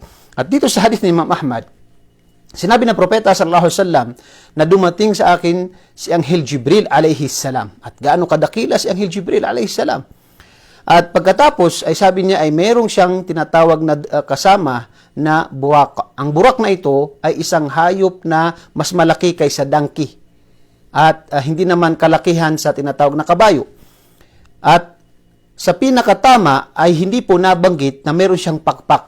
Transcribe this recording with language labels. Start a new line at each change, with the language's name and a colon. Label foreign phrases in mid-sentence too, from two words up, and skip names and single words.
Filipino: At dito sa hadith ni Imam Ahmad, sinabi ng propeta
Arabic: صلى الله عليه وسلم
Filipino: na dumating sa akin si Anghel Jibril
Arabic: عليه السلام.
Filipino: At gaano kadakila si Anghel Jibril
Arabic: عليه السلام.
Filipino: At pagkatapos ay sabi niya ay mayroong siyang tinatawag na kasama na burak. Ang burak na ito ay isang hayop na mas malaki kaysa donkey. At hindi naman kalakihan sa tinatawag na kabayo. At sa pinakatama ay hindi po nabanggit na meron siyang pakpak.